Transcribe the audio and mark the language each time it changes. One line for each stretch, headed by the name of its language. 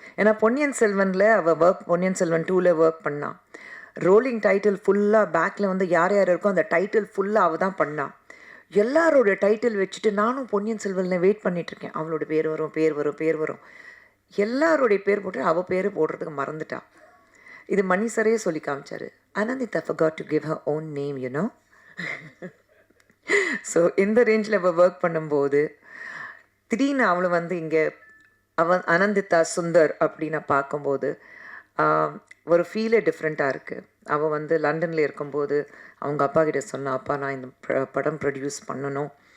Tamil: ஏன்னா பொன்னியின் செல்வனில் அவள் பொன்னியின் செல்வன் 2ல் ஒர்க் பண்ணான். ரோலிங் டைட்டில் ஃபுல்லாக பேக்கில் வந்து யார் யார் இருக்கோ அந்த டைட்டில் ஃபுல்லாக அவள் தான் பண்ணான். எல்லாரோட டைட்டில் வச்சுட்டு நானும் பொன்னியின் செல்வனில் வெயிட் பண்ணிகிட்ருக்கேன். அவளோட பேர் வரும். எல்லாரோடைய பேர் போட்டு அவள் பேர் போடுறதுக்கு மறந்துட்டான். இது மணி சரையே சொல்லி காமிச்சாரு.
English: Anandita forgot to give her own name, you know.
Tamil: So இந்த ரேஞ்சில் அவள் ஒர்க் பண்ணும்போது திடீர்னு அவளை வந்து இங்கே அனந்திதா சுந்தர் அப்படின்னு பார்க்கும்போது ஒரு ஃபீலே டிஃப்ரெண்ட்டாக இருக்குது. அவள் வந்து லண்டனில் இருக்கும்போது அவங்க அப்பா கிட்ட சொன்னா, அப்பா நான் இந்த படம் ப்ரொடியூஸ் பண்ணணும்.